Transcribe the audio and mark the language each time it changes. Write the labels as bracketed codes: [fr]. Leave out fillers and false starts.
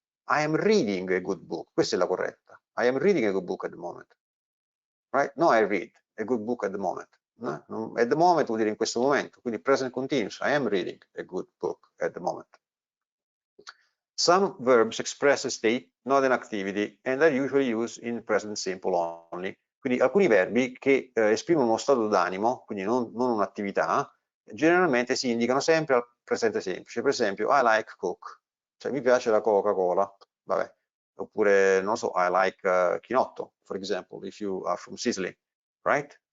[en] I am reading a good book, [it] questa è la corretta. [en] I am reading a good book at the moment. Right? No, I read a good book at the moment. No? At the moment [it] vuol dire in questo momento, quindi [en] present continuous. I am reading a good book at the moment. Some verbs express a state, not an activity, and are usually used in present simple only. [it] Quindi alcuni verbi che esprimono uno stato d'animo, quindi non un'attività, generalmente si indicano sempre al presente semplice. Per esempio, [en] I like Coke, [it] cioè mi piace la Coca-Cola, vabbè. Oppure, non so, [en] I like chinotto, for example, if you are from Sicily, right?